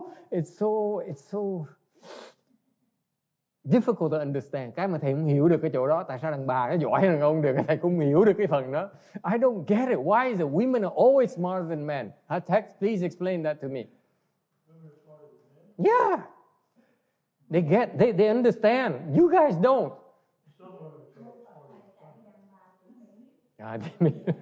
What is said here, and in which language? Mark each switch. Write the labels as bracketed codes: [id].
[en] It's so difficult to understand. [vi] Cái mà thầy không hiểu được cái chỗ đó, tại sao đàn bà nó giỏi hơn đàn ông được, thầy cũng hiểu được cái phần đó. [en] I don't get it. Why is it women are always smarter than men? Tex, please explain that to me. Women are smarter than men? Yeah. They understand. You guys don't. Some women are smarter than men.